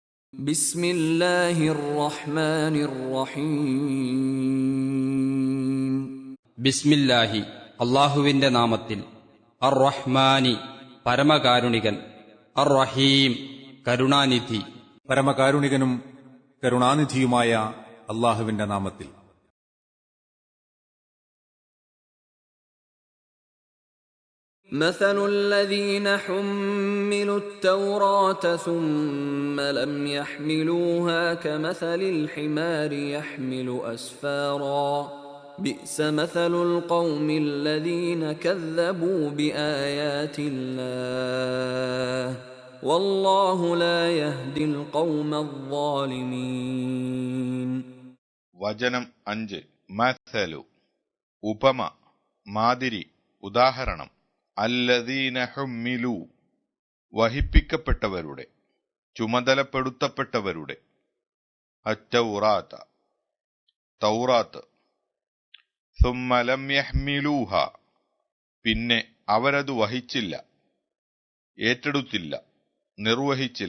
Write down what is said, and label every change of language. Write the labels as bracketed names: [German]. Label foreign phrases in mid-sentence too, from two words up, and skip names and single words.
[Arabic] بسم الله الرحمن الرحيم [Malayalam] ബിസ്മില്ലാഹി അള്ളാഹുവിന്റെ നാമത്തിൽ. അർ റഹ്മാനി പരമകാരുണികൻ, അർ റഹീം കരുണാനിധി. പരമകാരുണികനും കരുണാനിധിയുമായ അള്ളാഹുവിന്റെ നാമത്തിൽ. [Arabic] مثل الذين حملوا التوراة ثم لم يحملوها كمثل الحمار يحمل أسفارا بئس مثل القوم الذين كذبوا بآيات الله والله لا يهدي القوم الظالمين. [Malayalam] വചനം 5. മഥലു ഉപമ, മാതിരി, ഉദാഹരണം. [Arabic] الذين حملوا [Malayalam] വഹിപ്പിക്കപ്പെട്ടവരുടെ, ചുമതലപ്പെടുത്തപ്പെട്ടവരുടെ, അത്തൗറാത്ത തൗറാത്ത്, [Arabic] ثم لم يحملوها [Malayalam] പിന്നെ അവരത് വഹിച്ചില്ല, ഏറ്റെടുത്തില്ല, നിർവഹിച്ചില്ല.